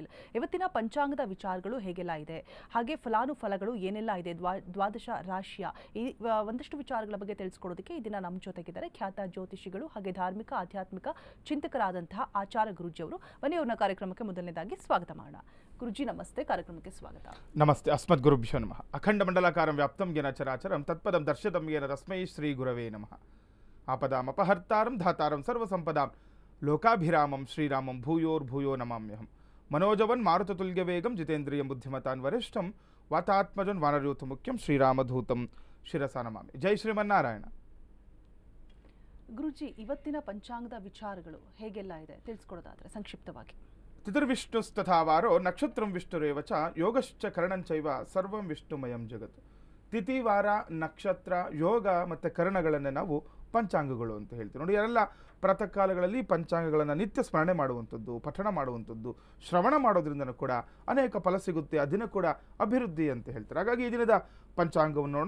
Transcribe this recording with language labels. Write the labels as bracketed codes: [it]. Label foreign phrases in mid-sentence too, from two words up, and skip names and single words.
[kn] ಇವತ್ತಿನ ಪಂಚಾಂಗದ ವಿಚಾರಗಳು ಹೇಗೆಲ್ಲ ಇದೆ, ಹಾಗೆ ಫಲಾನುಫಲಗಳು ಏನೆಲ್ಲ ಇದೆ, ದ್ವಾದಶ ರಾಶಿಯ ಈ ಒಂದಷ್ಟು ವಿಚಾರಗಳ ಬಗ್ಗೆ ತಿಳಿಸ್ಕೊಡೋದಕ್ಕೆ ಈ ದಿನ ನಮ್ಮ ಜೊತೆಗಿದ್ದಾರೆ ಖ್ಯಾತ ಜ್ಯೋತಿಷಿಗಳು ಹಾಗೆ ಧಾರ್ಮಿಕ ಆಧ್ಯಾತ್ಮಿಕ ಚಿಂತಕರಾದಂತಹ ಆಚಾರ್ಯ ಗುರುಜಿ ಅವರು. ಬನ್ನಿ ಅವ್ರನ್ನ ಕಾರ್ಯಕ್ರಮಕ್ಕೆ ಮೊದಲನೇದಾಗಿ ಸ್ವಾಗತ ಮಾಡೋಣ. ಗುರುಜಿ ನಮಸ್ತೆ, ಕಾರ್ಯಕ್ರಮಕ್ಕೆ ಸ್ವಾಗತ. [sa] ನಮಸ್ತೆ. ಅಸ್ಮದ್ ಗುರುಭ್ಯೋ ನಮಃ. ಅಖಂಡ ಮಂಡಲಾಕಾರಂ ವ್ಯಾಪ್ತಂ ಯೇನ ಚರಾಚರಂ ತತ್ಪದಂ ದರ್ಶಿತಂ ಯೇನ ತಸ್ಮೈ ಶ್ರೀ ಗುರವೇ ನಮಃ. ಆಪದಾಮಪಹರ್ತಾರಂ ಧಾತಾರಂ ಸರ್ವಸಂಪದಾಂ ಲೋಕಾಭಿರಾಮಂ ಶ್ರೀರಾಮಂ ಭೂಯೋರ್ಭೂಯೋ ನಮಾಮ್ಯಹಂ. ಮನೋಜವನ್ ಮಾರುತತುಲ್ಯ ವೇಗಂ ಜಿತೇಂದ್ರಿಯಂ ಬುದ್ಧಿಮತಾನ್ ವರಿಷ್ಠಂ ವಾತಾತ್ಮಜನ್ ವಾನರಯೂಥ ಮುಖ್ಯಂ ಶ್ರೀರಾಮಧೂತಂ ಶಿರಸಾ ನಮಾಮಿ. ಜೈ ಶ್ರೀಮನ್ನಾರಾಯಣ. [kn] ಗುರುಜಿ, ಇವತ್ತಿನ ಪಂಚಾಂಗದ ವಿಚಾರಗಳು ಹೇಗೆಲ್ಲ ಇದೆ ತಿಳಿಸ್ಕೊಡೋದಾದ್ರೆ ಸಂಕ್ಷಿಪ್ತವಾಗಿ. [sa] ತಿಥಿರ್ವಿಷ್ಣುಸ್ತಥಾವಾರೋ ನಕ್ಷತ್ರಂ ವಿಷ್ಣುರೇವ ಚ ಯೋಗಶ್ಚ ಕರ್ಣಂಚೈವ ಸರ್ವಂ ವಿಷ್ಣುಮಯಂ ಜಗತ್. [kn] ತಿಥಿ, ವಾರ, ನಕ್ಷತ್ರ, ಯೋಗ ಮತ್ತು ಕರ್ಣಗಳನ್ನು ನಾವು ಪಂಚಾಂಗಗಳು ಅಂತ ಹೇಳ್ತೀವಿ. ನೋಡಿ, ಯಾರೆಲ್ಲ ಪ್ರಾತಃ ಕಾಲಗಳಲ್ಲಿ ಪಂಚಾಂಗಗಳನ್ನು ನಿತ್ಯ ಸ್ಮರಣೆ ಮಾಡುವಂಥದ್ದು, ಪಠಣ ಮಾಡುವಂಥದ್ದು, ಶ್ರವಣ ಮಾಡೋದ್ರಿಂದನೂ ಕೂಡ ಅನೇಕ ಫಲ ಸಿಗುತ್ತೆ. ಆ ದಿನ ಕೂಡ ಅಭಿವೃದ್ಧಿ ಅಂತ ಹೇಳ್ತಾರೆ. ಹಾಗಾಗಿ ಈ ದಿನದ ಪಂಚಾಂಗವನ್ನು ನೋಡೋಣ.